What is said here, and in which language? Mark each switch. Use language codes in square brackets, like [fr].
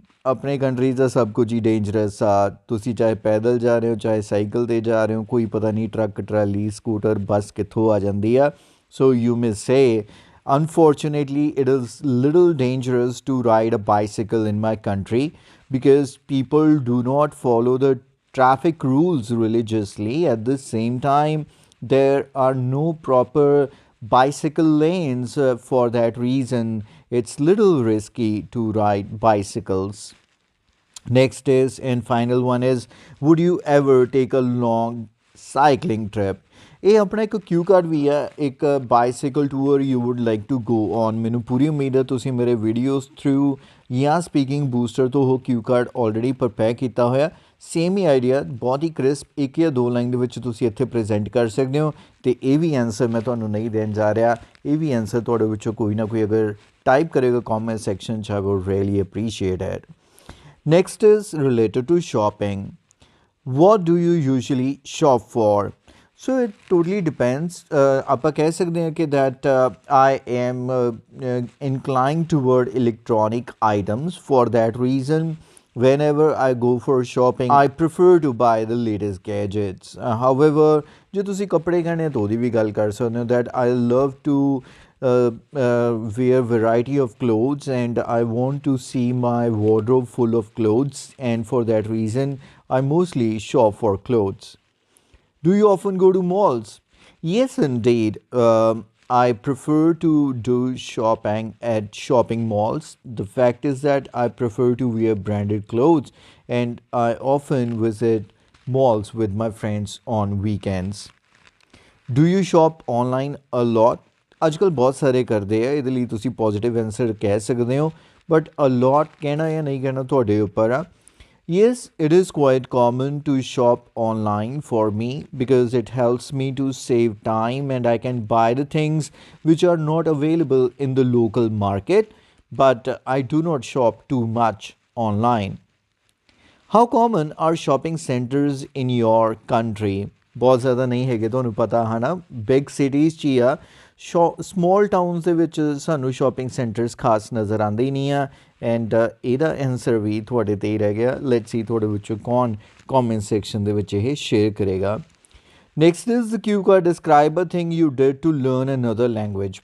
[hi] अपने कंट्री [pa] ਦਾ ਸਭ ਕੁਝ ਹੀ ਡੇਂਜਰਸ ਆ. ਤੁਸੀਂ ਚਾਹੇ ਪੈਦਲ ਜਾ ਰਹੇ ਹੋ, ਚਾਹੇ ਸਾਈਕਲ 'ਤੇ ਜਾ ਰਹੇ ਹੋ, ਕੋਈ ਪਤਾ ਨਹੀਂ ਟਰੱਕ ਟਰਾਲੀ ਸਕੂਟਰ ਬੱਸ ਕਿੱਥੋਂ ਆ ਜਾਂਦੀ ਆ. [en] So you may say unfortunately it is little dangerous to ride a bicycle in my country because people do not follow the traffic rules religiously. At the same time, there are no proper bicycle lanes. For that reason, it's little risky to ride bicycles. Next is and final one is, would you ever take a long cycling trip? [pa] ਇਹ ਆਪਣਾ ਇੱਕ ਕਿਊ card ਵੀ ਹੈ, [en] ਇੱਕ bicycle tour you would like to go on. [pa] ਮੈਨੂੰ ਪੂਰੀ ਉਮੀਦ ਹੈ ਤੁਸੀਂ ਮੇਰੇ ਵੀਡੀਓਜ਼ ਥਰੂ ਜਾਂ ਸਪੀਕਿੰਗ ਬੂਸਟਰ ਤੋਂ ਉਹ ਕਿਊ ਕਾਰਡ ਆਲਰੇਡੀ ਪ੍ਰਪੇਅਰ ਕੀਤਾ ਹੋਇਆ. ਸੇਮ ਹੀ ਆਈਡੀਆ, ਬਹੁਤ ਹੀ ਕ੍ਰਿਸਪ 1 ਜਾਂ 2 ਲਾਈਨ ਦੇ ਵਿੱਚ ਤੁਸੀਂ ਇੱਥੇ ਪ੍ਰੈਜ਼ੈਂਟ ਕਰ ਸਕਦੇ ਹੋ. ਅਤੇ ਇਹ ਵੀ ਆਨਸਰ ਮੈਂ ਤੁਹਾਨੂੰ ਨਹੀਂ ਦੇਣ ਜਾ ਰਿਹਾ. ਇਹ ਵੀ ਆਨਸਰ ਤੁਹਾਡੇ ਵਿੱਚੋਂ ਕੋਈ ਨਾ ਕੋਈ ਅਗਰ ਟਾਈਪ ਕਰੇਗਾ ਕੌਮੈਂਟ ਸੈਕਸ਼ਨ 'ਚ, [en] I would really appreciate it. Next is related to shopping. what do you usually shop for? So it totally depends. [pa] ਆਪਾਂ ਕਹਿ ਸਕਦੇ ਹਾਂ ਕਿ [en] that I am inclined toward electronic items. For that reason, whenever I go for shopping, I prefer to buy the latest gadgets. However, [pa] ਜੇ ਤੁਸੀਂ ਕੱਪੜੇ ਖਾਣੇ ਤਾਂ ਉਹਦੀ ਵੀ ਗੱਲ ਕਰ ਸਕਦੇ ਹੋ [en] that I love to wear variety of clothes and I want to see my wardrobe full of clothes, and for that reason I mostly shop for clothes. Do you often go to malls? Yes, indeed. I prefer to do shopping at shopping malls. The fact is that I prefer to wear branded clothes and I often visit malls with my friends on weekends. Do you shop online a lot? [pa] ਅੱਜਕੱਲ ਬਹੁਤ ਸਾਰੇ ਕਰਦੇ ਆ, ਇਹਦੇ ਲਈ ਤੁਸੀਂ positive answer ਕਹਿ ਸਕਦੇ ਹੋ, [en] but a lot [pa] ਕਹਿਣਾ ਜਾਂ ਨਹੀਂ ਕਹਿਣਾ ਤੁਹਾਡੇ ਉੱਪਰ ਆ. [en] Yes, it is quite common to shop online for me because it helps me to save time and I can buy the things which are not available in the local market, but I do not shop too much online. How common are shopping centers in your country? [pa] ਬਹੁਤ ਜ਼ਿਆਦਾ ਨਹੀਂ ਹੈਗੇ, ਤੁਹਾਨੂੰ ਪਤਾ ਹੈ ਨਾ. Big cities 'ਚ ਹੀ ਆ. ਸਮੋਲ ਟਾਊਨਸ ਦੇ ਵਿੱਚ ਸਾਨੂੰ ਸ਼ੋਪਿੰਗ ਸੈਂਟਰਸ ਖਾਸ ਨਜ਼ਰ ਆਉਂਦੇ ਹੀ ਨਹੀਂ ਆ. ਐਂਡ ਇਹਦਾ ਆਨਸਰ ਵੀ ਤੁਹਾਡੇ 'ਤੇ ਹੀ ਰਹਿ ਗਿਆ. [en] let's see [pa] ਤੁਹਾਡੇ ਵਿੱਚੋਂ ਕੌਣ ਕੌਮੈਂਟ ਸੈਕਸ਼ਨ ਦੇ ਵਿੱਚ ਇਹ ਸ਼ੇਅਰ ਕਰੇਗਾ. [en] Next is the Q card. Describe a thing you did to learn another language.